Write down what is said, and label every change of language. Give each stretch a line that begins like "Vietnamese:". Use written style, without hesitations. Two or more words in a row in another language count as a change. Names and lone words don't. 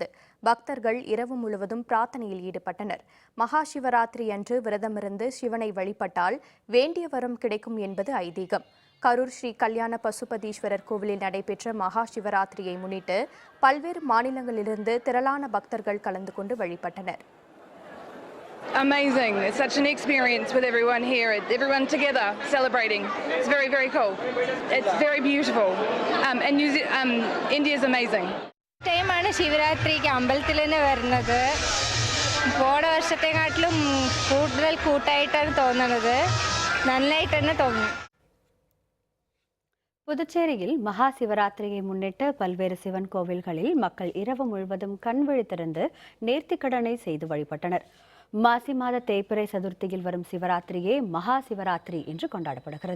Tamil: பக்தர்கள் இரவு முழுவதும் பிரார்த்தனையில் ஈடுபட்டனர். மகா சிவராத்திரி அன்று விரதமிருந்து சிவனை வழிபட்டால் வேண்டிய வரம் கிடைக்கும் என்பது ஐதீகம். கரூர் ஸ்ரீ கல்யாண பசுபதீஸ்வரர் கோவிலில் நடைபெற்ற மகா சிவராத்திரியை முன்னிட்டு பல்வேறு மாநிலங்களிலிருந்து திரளான பக்தர்கள் கலந்து கொண்டு வழிபட்டனர்.
English: Amazing. It's such an experience with everyone here. Everyone together celebrating. It's very, very cool. It's very beautiful. And India is amazing.
Malayalam: ടൈമാണ് ശിവരാത്രിക്ക് അമ്പലത്തിൽ തന്നെ വരുന്നത്. പോണ വർഷത്തെക്കാട്ടിലും കൂടുതൽ കൂട്ടായിട്ടാണ് തോന്നുന്നത്. നന്നായിട്ട് തന്നെ തോന്നുന്നു.
Tamil: புதுச்சேரியில் மகா சிவராத்திரியை முன்னிட்டு பல்வேறு சிவன் கோவில்களில் மக்கள் இரவு முழுவதும் கண் விழித்திருந்து நேர்த்திக்கடனை செய்து வழிபட்டனர். மாசி மாத தேய்பிறை சதுர்த்தியில் வரும் சிவராத்திரியே மகா சிவராத்திரி என்று கொண்டாடப்படுகிறது.